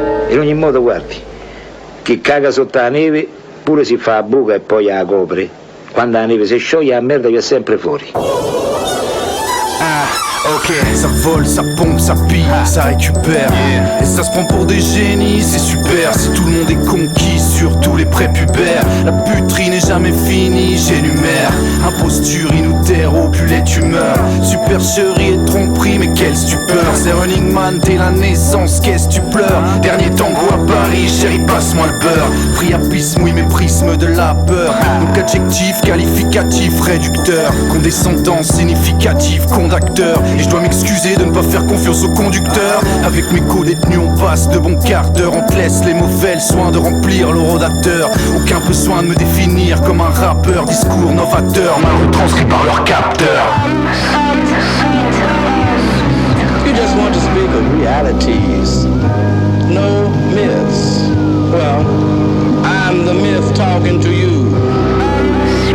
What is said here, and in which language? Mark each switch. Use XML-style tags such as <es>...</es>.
<it>In ogni modo, guardi, chi caga sotto la neve pure si fa la buca e poi la copre. Quando la neve si scioglie, la merda viene sempre fuori.</it> <fr>Ok, ça vole, ça pompe, ça pille, ça récupère. Et ça se prend pour des génies, c'est super. Si tout le monde est conquis, surtout les prépubères. La puterie n'est jamais finie, j'énumère. Imposture, inutère, opulé, tu meurs. Supercherie et tromperie, mais quelle stupeur. C'est Running Man dès la naissance, qu'est-ce tu pleures. Dernier tango à Paris, chérie, passe-moi le beurre. Priapisme, oui, mais prisme de la peur. Donc adjectif, qualificatif, réducteur. Condescendance, significatif, conducteur. Et je dois m'excuser de ne pas faire confiance au conducteur. Avec mes co-détenus on passe de bons quarts d'heure. On te laisse les mauvais le soin de remplir le rodateur. Aucun besoin de me définir comme un rappeur. Discours novateur, mal retranscrit par leur capteur.</fr> <en>You just want to speak of realities, no myths. Well, I'm the myth talking to you.</en>